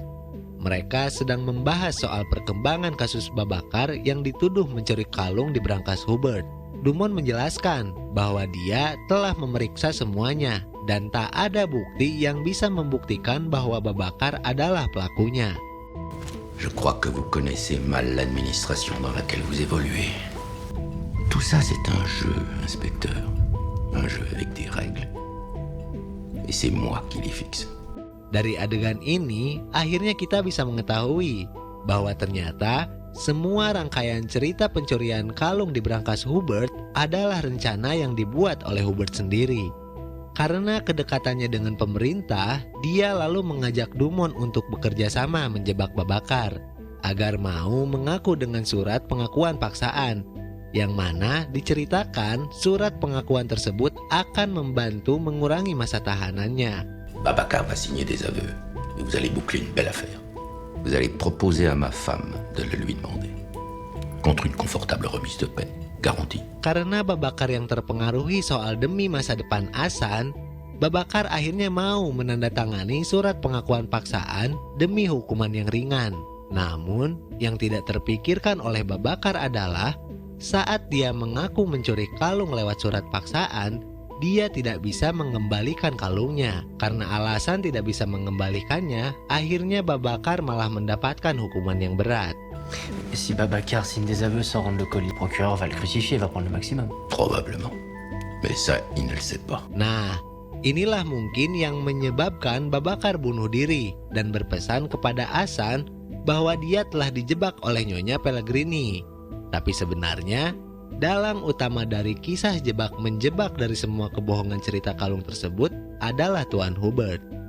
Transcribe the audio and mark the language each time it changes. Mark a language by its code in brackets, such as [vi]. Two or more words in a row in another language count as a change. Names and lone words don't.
[id] Mereka sedang membahas soal perkembangan kasus Babakar yang dituduh mencuri kalung di brankas Hubert. Dumont menjelaskan bahwa dia telah memeriksa semuanya dan tak ada bukti yang bisa membuktikan bahwa Babakar adalah pelakunya. [fr] Je crois que vous connaissez mal l'administration dans laquelle vous évoluez. Tout ça, c'est un jeu, inspecteur. Un jeu avec des règles. Et c'est moi qui les fixe. [id] Dari adegan ini, akhirnya kita bisa mengetahui bahwa ternyata semua rangkaian cerita pencurian kalung di brankas Hubert adalah rencana yang dibuat oleh Hubert sendiri. Karena kedekatannya dengan pemerintah, dia lalu mengajak Dumont untuk bekerja sama menjebak Babakar agar mau mengaku dengan surat pengakuan paksaan, yang mana diceritakan surat pengakuan tersebut akan membantu mengurangi masa tahanannya. [fr] Babakar va signer des aveux et vous allez boucler une belle affaire. Vous allez proposer à ma femme de le lui demander contre une confortable remise de peine. Garanti. [id] Karena Babakar yang terpengaruhi soal demi masa depan Asan, Babakar akhirnya mau menandatangani surat pengakuan paksaan demi hukuman yang ringan. Namun, yang tidak terpikirkan oleh Babakar adalah saat dia mengaku mencuri kalung lewat surat paksaan, dia tidak bisa mengembalikan kalungnya. Karena alasan tidak bisa mengembalikannya, akhirnya Babakar malah mendapatkan hukuman yang berat. [fr] Si Babakar signe des aveux sans rendre le colis, le procureur va le crucifier, va prendre le maximum. Probablement. Mais ça, il ne le sait pas. [id] Nah, inilah mungkin yang menyebabkan Babakar bunuh diri dan berpesan kepada Asan bahwa dia telah dijebak oleh Nyonya Pellegrini. Tapi sebenarnya, dalang utama dari kisah jebak-menjebak dari semua kebohongan cerita kalung tersebut adalah Tuan Hubert.